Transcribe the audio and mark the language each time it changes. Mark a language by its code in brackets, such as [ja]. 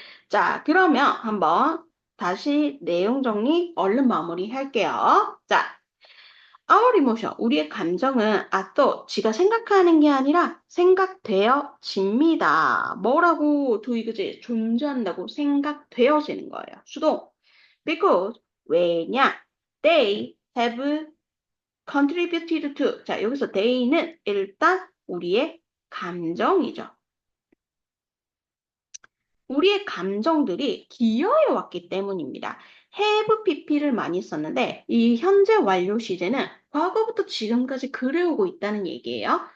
[ko] 자, 그러면 한번 다시 내용 정리 얼른 마무리 할게요. 자, [en] our emotion, [ko] 우리의 감정은 또 지가 생각하는 게 아니라 생각되어집니다. 뭐라고 도이그지 존재한다고 생각되어지는 거예요. 수동. [en] Because [ko] 왜냐? [en] They have contributed to. [ko] 자, 여기서 they는 일단 우리의 감정이죠. 우리의 감정들이 기여해 왔기 때문입니다. have pp를 많이 썼는데 이 현재 완료 시제는 과거부터 지금까지 그래오고 있다는 얘기예요.